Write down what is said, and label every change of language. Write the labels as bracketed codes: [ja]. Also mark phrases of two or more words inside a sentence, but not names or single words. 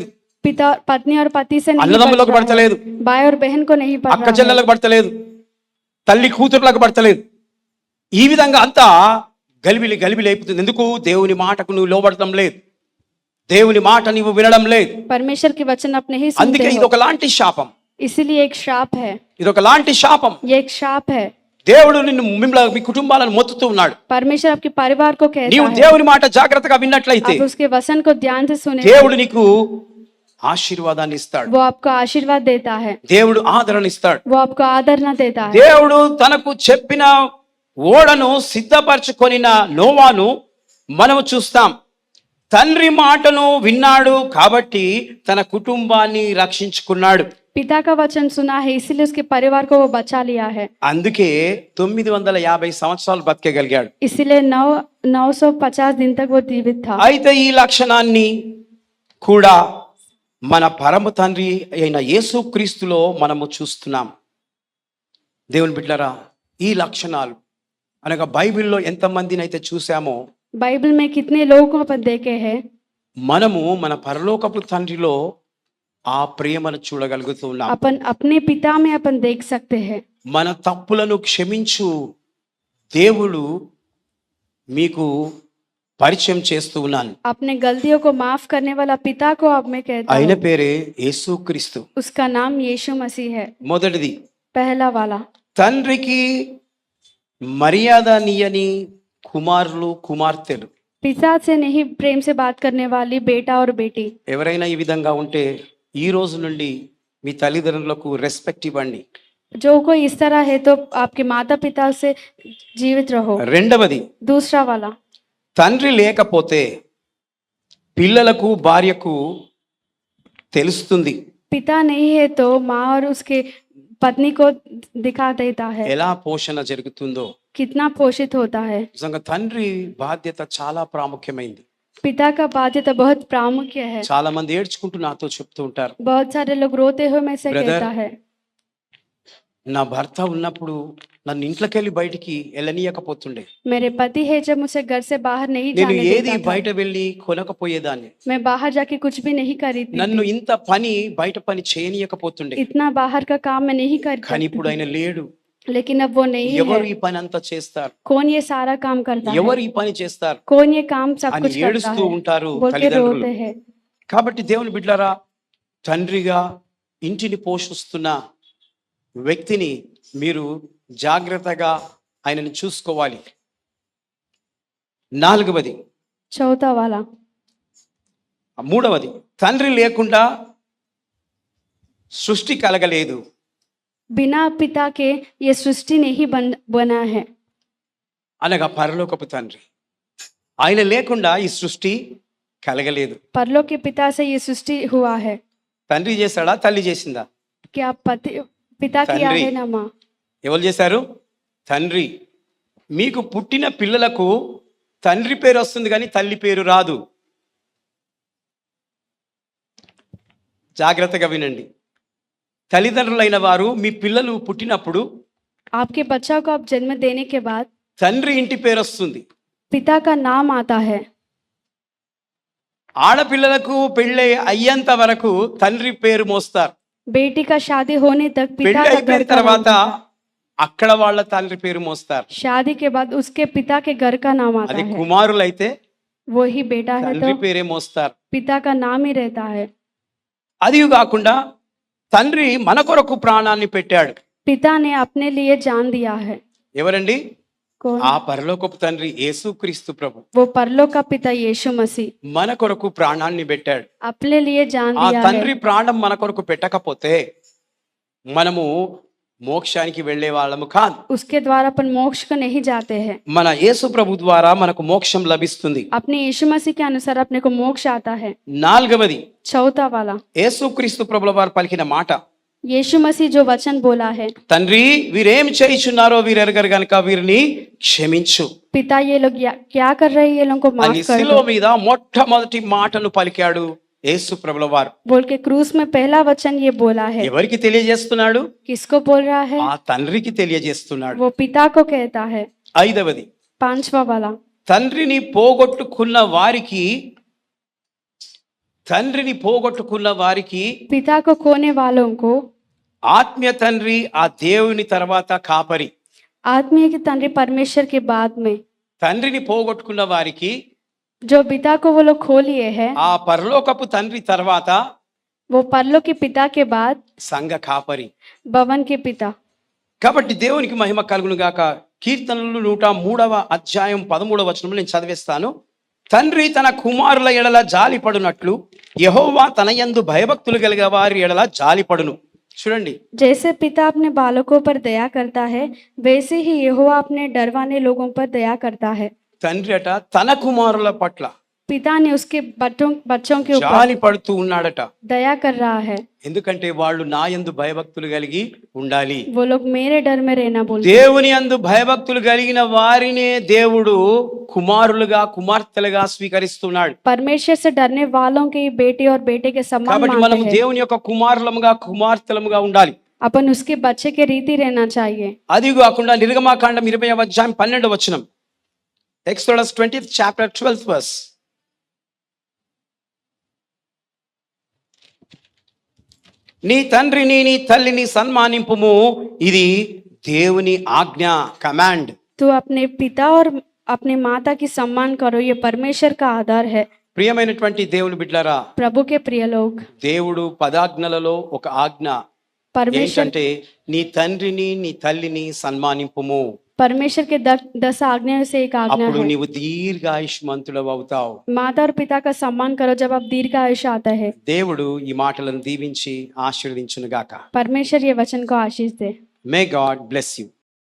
[hi] पिता पत्नी और पति से नहीं [te] అన్నదమ్ములకు [hi] बढ़ रहा [te] పడతలేదు, [hi] है। भाई और बहन को नहीं पड़ [te] అక్క [hi] रहा है। [te] చెల్లెలకు పడతలేదు, తల్లి కూతుర్లకు పడతలేదు. ఈ విధంగా అంతా గలిబిలి గలిబిలి అయిపోతుంది. ఎందుకు? దేవుని మాటకు నువ్వు లోబడటం లేదు, దేవుని మాట నువ్వు వినడం లేదు. [hi] परमेश्वर के वचन आप नहीं [te] అందుకే [hi] सुनते [te] ఇది [hi] हो। [te] ఒకలాంటి శాపం. [hi] इसीलिए एक श्राप है। [te] ఇది ఒకలాంటి శాపం. [hi] ये एक श्राप है। [te] దేవుడు నిన్ను మిమ్మల్ని, మీ కుటుంబాలను మొత్తుతూ ఉన్నాడు. [hi] परमेश्वर आपके परिवार को कहता [te] నీవు [hi] है। [te] దేవుని మాట జాగ్రత్తగా విన్నట్లయితే [hi] आप उसके वचन को ध्यान से सुने, [te] దేవుడు నీకు ఆశీర్వాదాన్ని ఇస్తాడు. [hi] वो आपको आशीर्वाद देता है। [te] దేవుడు ఆదరణ ఇస్తాడు. [hi] वो आपको आदर न देता है। [te] దేవుడు తనకు చెప్పిన ఓడను సిద్ధపరచుకొనిన నోవాను మనము చూస్తాం. తండ్రి మాటను విన్నాడు కాబట్టి తన కుటుంబాన్ని రక్షించుకున్నాడు. [hi] पिता का वचन सुना है इसीलिए उसके परिवार को वो बचा लिया है। [te] అందుకే 950 సంవత్సరాలు బతికేగలిగాడు. [hi] इसीलिए 950 दिन तक वो जीवित था। [te] అయితే ఈ లక్షణాన్ని కూడా మన పరమ తండ్రి అయిన యేసుక్రీస్తులో మనము చూస్తున్నాం. దేవుని బిడ్డలారా, ఈ లక్షణాలు అనగా బైబిల్లో ఎంతమందిని అయితే చూసామో [hi] बाइबल में कितने लोगों को अपन देखे हैं, [te] మనము మన పరలోకపు తండ్రిలో ఆ ప్రేమను చూడగలుగుతూ ఉన్నాం. [hi] अपन अपने पिता में अपन देख सकते हैं। [te] మన తప్పులను క్షమించు దేవుడు మీకు పరిచయం చేస్తూ ఉన్నాను. [hi] अपने गलतियों को माफ करने वाला पिता को अब मैं कहता [te] ఆయన [hi] हूँ। [te] పేరే యేసుక్రీస్తు. [hi] उसका नाम यीशु मसीह है। [te] మొదటిది, [hi] पहला वाला, [te] తండ్రికి మర్యాద నీయని కుమారులు కుమార్తెలు. [hi] पिता से नहीं प्रेम से बात करने वाली बेटा और बेटी। [te] ఎవరైనా ఈ విధంగా ఉంటే ఈ రోజు నుండి మీ తల్లిదండ్రులకు రెస్పెక్ట్ ఇవ్వండి. [hi] जो कोई इस तरह है तो आपके माता पिता से जीवित रहो। [te] రెండవది, [hi] दूसरा वाला, [te] తండ్రి లేకపోతే పిల్లలకు భార్యకు తెలుస్తుంది [hi] पिता नहीं है तो माँ और उसके पत्नी को दिखा देता है [te] ఎలా పోషణ జరుగుతుందో. [hi] कितना पोषित होता है। [te] నిజంగా తండ్రి బాధ్యత చాలా ప్రాముఖ్యమైంది. [hi] पिता का बाध्यता बहुत प्रामुख्य है। [te] చాలా మంది ఏడ్చుకుంటూ నాతో చెప్తూ ఉంటారు, [hi] बहुत सारे लोग रोते हुए में से Brother, कहता है, [te] నా భర్త ఉన్నప్పుడు నన్ను ఇంట్లోకెళ్ళి బయటికి వెళ్ళనీయకపోతుండే, [hi] मेरे पति है जब मुझे घर से बाहर नहीं [te] నేను [hi] जाने [te] ఏది [hi] देता था, [te] బయట వెళ్ళి కొనకపోయేదాన్ని, [hi] मैं बाहर जाके कुछ भी नहीं खरीदती [te] నన్ను [hi] थी, [te] ఇంత పని బయట పని చేయనీయకపోతుండే. [hi] इतना बाहर का काम मैं नहीं [te] కానీ [hi] करती [te] ఇప్పుడు ఆయన లేడు. [hi] लेकिन अब वो नहीं [te] ఎవరు [hi] है। [te] ఈ పని అంతా చేస్తారు, [hi] कौन ये सारा काम करता है? [te] ఎవరు ఈ పని చేస్తారు [hi] कौन ये काम सब [te] అని [hi] कुछ करता [te] ఏడుస్తూ [hi] है? [te] ఉంటారు [hi] बोल के [te] తల్లిదండ్రులు. [hi] रोते हैं। [te] కాబట్టి దేవుని బిడ్డలారా, తండ్రిగా ఇంటిని పోషిస్తున్న వ్యక్తిని మీరు జాగ్రత్తగా ఆయనను చూసుకోవాలి. నాలుగవది, [hi] चौथा वाला, [te] మూడవది, తండ్రి లేకుండా సృష్టి కలగలేదు. [hi] बिना पिता के ये सृष्टि नहीं बना है। [te] అనగా పరలోకపు తండ్రి, ఆయన లేకుండా ఈ సృష్టి కలగలేదు. [hi] परलोक के पिता से ये सृष्टि हुआ है। తండ్రి చేశాడా, తల్లి చేసిందా? क्या पिता किया तंद्री। है ना माँ? [te] ఎవరు చేశారు? తండ్రి. మీకు పుట్టిన పిల్లలకు తండ్రి పేరు వస్తుంది కానీ తల్లి పేరు రాదు. జాగ్రత్తగా వినండి. తల్లిదండ్రులైన వారు మీ పిల్లలు పుట్టినప్పుడు [hi] आपके बच्चा को आप जन्म देने के बाद [te] తండ్రి ఇంటి పేరు వస్తుంది. [hi] पिता का नाम आता है। [te] ఆడపిల్లలకు పెళ్ళి అయ్యేంత వరకు తండ్రి పేరు మోస్తారు. [hi] बेटी का शादी होने तक पिता [te] పెళ్ళి [hi] का घर [te] అయిపోయిన [hi] का नाम [te] తర్వాత [hi] आता है। [te] అక్కడ వాళ్ళ తండ్రి పేరు మోస్తారు. [hi] शादी के बाद उसके पिता के घर का नाम आता [te] అది [hi] है। [te] కుమారులైతే [hi] वही बेटा है [te] తండ్రి [hi] तो [te] పేరే మోస్తారు. [hi] पिता का नाम ही रहता है। [te] అది కాకుండా తండ్రి మన కొరకు ప్రాణాన్ని పెట్టాడు. [hi] पिता ने अपने लिए जान दिया है। [te] ఎవరండి? [hi] कौन? [te] ఆ పరలోకపు తండ్రి యేసుక్రీస్తు ప్రభు [hi] वो परलोक का पिता यीशु मसीह [te] మన కొరకు ప్రాణాన్ని పెట్టాడు. [hi] अपने लिए जान [te] ఆ [hi] दिया [te] తండ్రి [hi] है। [te] ప్రాణం మన కొరకు పెట్టకపోతే మనము మోక్షానికి వెళ్ళే వాళ్ళము కాదు. [hi] उसके द्वारा अपन मोक्ष को नहीं जाते हैं। [te] మన యేసు ప్రభు ద్వారా మనకు మోక్షం లభిస్తుంది. [hi] अपने यीशु मसीह के अनुसार अपने को मोक्ष आता है। [te] నాలుగవది, [hi] चौथा वाला, [te] యేసుక్రీస్తు ప్రభుల వారు పలికిన మాట, [hi] यीशु मसीह जो वचन बोला है, [te] తండ్రి వీరేం చేయుచున్నారో వీరెరగరు గనుక వీరిని క్షమించు [hi] पिता ये लोग क्या कर रहे हैं, ये लोगों को माफ [te] అని [hi] कर [te] శిలువ [hi] दो। [te] మీద మొట్టమొదటి మాటను పలికాడు యేసు ప్రభుల వారు. [hi] बोल के क्रूस में पहला वचन ये बोला है। [te] ఎవరికి తెలియజేస్తున్నాడు? [hi] किसको बोल रहा है? [te] ఆ తండ్రికి తెలియజేస్తున్నాడు. [hi] वो पिता को कहता है। [te] ఐదవది, [hi] पांचवा वाला, [te] తండ్రిని పోగొట్టుకున్న వారికి [hi] पिता को खोने वालों को [te] ఆత్మీయ తండ్రి ఆ దేవుని తర్వాత కాపరి. [hi] आत्मीय की तंद्री परमेश्वर के बाद में, [te] తండ్రిని పోగొట్టుకున్న వారికి [hi] जो पिता को वो लोग खो लिए हैं, [te] ఆ పరలోకపు తండ్రి తర్వాత [hi] वो परलोक के पिता के बाद [te] సంఘ కాపరి. [hi] भवन के पिता। [te] కాబట్టి దేవునికి మహిమ కలుగును గాక. కీర్తనలు 103:13 నేను చదివేస్తాను. తండ్రి తన కుమారుల ఎడల జాలిపడునట్లు యెహోవా తన యందు భయభక్తులు కలిగిన వారి ఎడల జాలిపడును. చూడండి, [hi] जैसे पिता अपने बालकों पर दया करता है, वैसे ही यहोवा अपने डरवाने लोगों पर दया करता है। [te] తండ్రి అట తన కుమారుల పట్ల [hi] पिता ने उसके बच्चों के ऊपर [te] జాలి పడుతూ ఉన్నాడట. [hi] दया कर रहा है। [te] ఎందుకంటే వాళ్ళు నా యందు భయభక్తులు కలిగి ఉండాలి. [hi] वो लोग मेरे डर में रहना बोलते। [te] దేవుని యందు భయభక్తులు కలిగిన వారినే దేవుడు కుమారులుగా కుమార్తెలుగా స్వీకరిస్తున్నాడు. [hi] परमेश्वर से डरने वालों के बेटे और बेटे के समान [te] కాబట్టి [hi] मानते [te] మనం [hi] हैं। [te] దేవుని యొక్క కుమారులముగా కుమార్తెలముగా ఉండాలి. [hi] अपन उसके बच्चे के रीति रहना चाहिए। [te] అది కాకుండా నిర్గమాకాండం 20:12 [en] Exodus 20th chapter 12th verse. [te] నీ తండ్రిని నీ తల్లిని సన్మానింపుము, ఇది దేవుని ఆజ్ఞ, కమాండ్. [hi] तो अपने पिता और अपने माता की सम्मान करो, ये परमेश्वर का आधार है। [te] ప్రియమైనటువంటి దేవుని బిడ్డలారా, [hi] प्रभु के प्रिय लोग, [te] దేవుడు పదాజ్ఞలలో ఒక ఆజ్ఞ [hi] परमेश्वर [te] ఏంటంటే నీ తండ్రిని నీ తల్లిని సన్మానింపుము. [hi] परमेश्वर के 10 आज्ञाओं से एक आज्ञा [te] అప్పుడు [hi] है। [te] నీవు దీర్ఘాయుష్మంతుడవు అవుతావు. [hi] माता और पिता का सम्मान करो, जब आप दीर्घ आयुष्य आता है। [te] దేవుడు ఈ మాటలను దీవించి ఆశీర్వదించును గాక. [hi] परमेश्वर ये वचन को आशीष दे। [en] May God bless you.